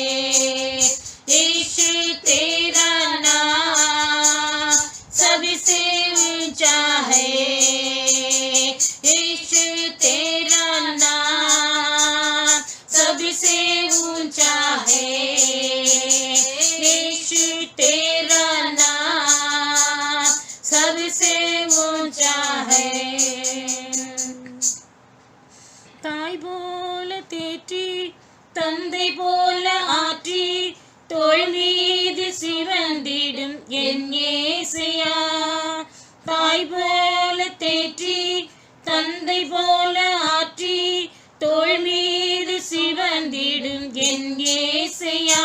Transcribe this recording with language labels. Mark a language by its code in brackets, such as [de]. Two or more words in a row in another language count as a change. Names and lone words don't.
[hi] यीशु तेरा नाम सबसे ऊंचा है, यीशु तेरा नाम सबसे ऊंचा है, यीशु तेरा नाम सबसे ऊंचा है। [ta] தாய் போல தேற்றி தந்தை போல ஆற்றி தோள் மீது சிறந்திடும் என் ஏசையா. தாய் போல தேற்றி தந்தை போல ஆற்றி தோள் மீது சிறந்திடும் என் ஏசையா.